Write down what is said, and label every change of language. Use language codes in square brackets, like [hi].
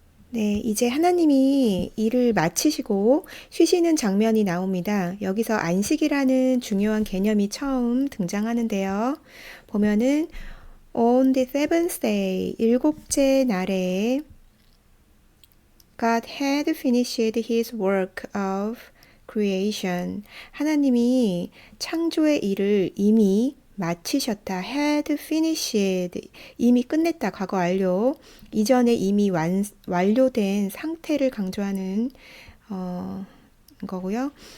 [ko] 네, 이제 하나님이 일을 마치시고 쉬시는 장면이 나옵니다. 여기서 안식이라는 중요한 개념이 처음 등장하는데요. 보면은 [en] On the seventh day, [ko] 일곱째 날에 [en] God had finished his work of creation. [ko] 하나님이 창조의 일을 이미 마치셨다. [en] had finished. [ko] 이미 끝냈다. 과거 완료. 이전에 이미 완료된 상태를 강조하는 거고요.